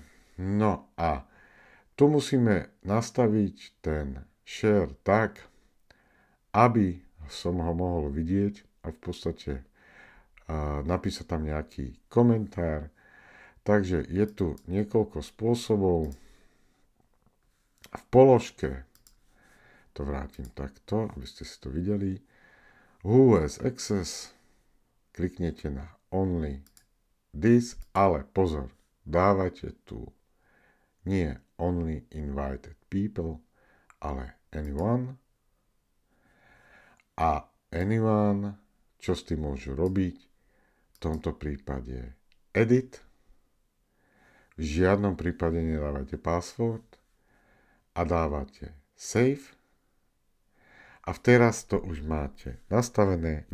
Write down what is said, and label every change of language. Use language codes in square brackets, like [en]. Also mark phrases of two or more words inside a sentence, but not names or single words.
[sk] No a tu musíme nastaviť ten share tak, aby som ho mohol vidieť a v podstate napísať tam nejaký komentár. Takže je tu niekoľko spôsobov. V položke to vrátim takto, aby ste si to videli. [en] Who has access? [sk] Kliknete na [en] only this, [sk] ale pozor, dávate tu nie [en] only invited people, [sk] ale anyone. A anyone, čo s tým môžu robiť? V tomto prípade edit. V žiadnom prípade nedávate password a dávate save. A teraz to už máte nastavené.